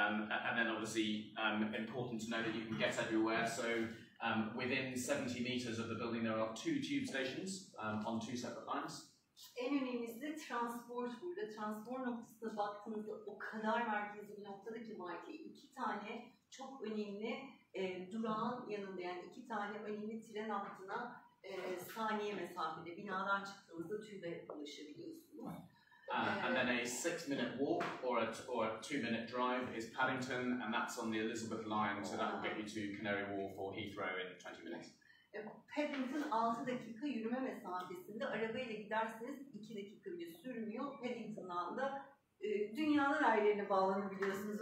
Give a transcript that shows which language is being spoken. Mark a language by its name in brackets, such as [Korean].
[English] And then obviously important to know that you can get everywhere. So within 70 metres of the building there are 2 tube stations on 2 separate lines. [Turkish] En önemlisi de transport burada. Transport noktasına baktığınızda o kadar merkezi bir noktada ki Whiteley 2 tane çok önemli durağın yanında, yani 2 tane önemli tren hattına saniye mesafede binadan çıktığınızda tübe ulaşabiliyorsunuz. [English] And then a 6-minute walk or a 2-minute drive is Paddington, and that's on the Elizabeth line, so that will get you to Canary Wharf or Heathrow in 20 minutes. [Turkish] Paddington 6 dakika yürüme mesafesinde, arabayla giderseniz 2 dakika bile sürmüyor. Paddington'dan da dünyanın her yerine bağlanabiliyorsunuz.